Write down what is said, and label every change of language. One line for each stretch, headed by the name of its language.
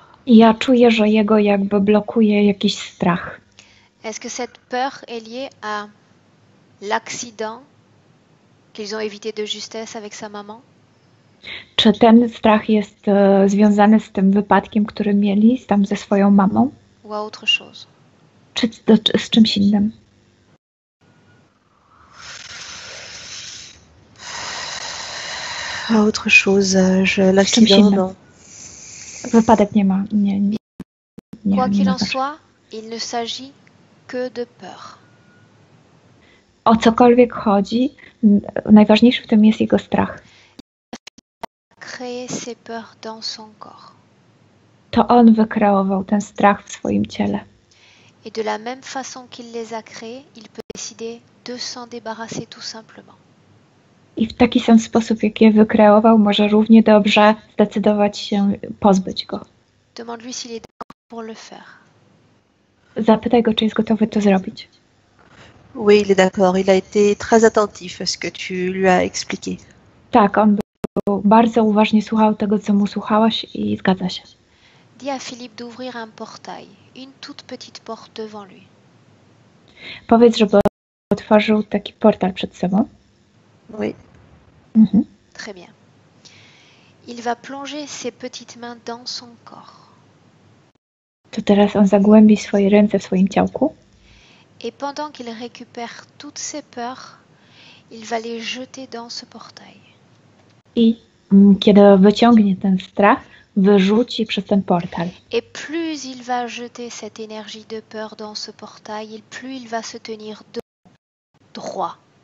Polish: Ja czuję, że jego jakby blokuje jakiś strach.
French: Est-ce que cette peur est liée à l'accident qu'ils ont évité de justesse avec sa maman?
Polish: Czy ten strach jest związany z tym wypadkiem, który mieli tam ze swoją mamą?
French: Ou à autre chose?
Polish: Czy z czymś innym?
French: Autre chose, l'accident, non.
Polish: Wypadek nie ma.
French: Quoi qu'il en soit, il ne s'agit que de peur.
Polish: O cokolwiek chodzi, najważniejszy w tym jest jego strach.
French: Créer ces peurs dans son corps.
Polish: To on wykreował ten strach w swoim ciele.
French: Et de la même façon qu'il les a créés, il peut décider de s'en débarrasser tout simplement.
Polish: I w taki sam sposób, jak je wykreował, może równie dobrze zdecydować się pozbyć go.
French: Demande-lui s'il est d'accord pour le faire.
Polish: Zapytaj go, czy jest gotowy to zrobić.
French: Oui, il est d'accord. Il a été très attentif à ce que tu lui as expliqué.
Polish: Tak, on był bardzo uważnie słuchał tego, co mu słuchałaś i zgadza się.
French: Dis à Philippe d'ouvrir un portail, une toute petite porte devant lui.
Polish: Powiedz, żeby otworzył taki portal przed sobą.
French: Oui. Mhm. Très bien. Il va plonger ses petites mains dans son corps.
Polish: To teraz on zagłębi swoje ręce w swoim ciałku.
French: Et pendant qu'il récupère toutes ses peurs, il va les jeter dans ce portail.
Polish: I kiedy wyciągnie ten strach, wyrzuci przez ten portal.
French: Et plus il va jeter cette énergie de peur dans ce portail, plus il va se tenir droit.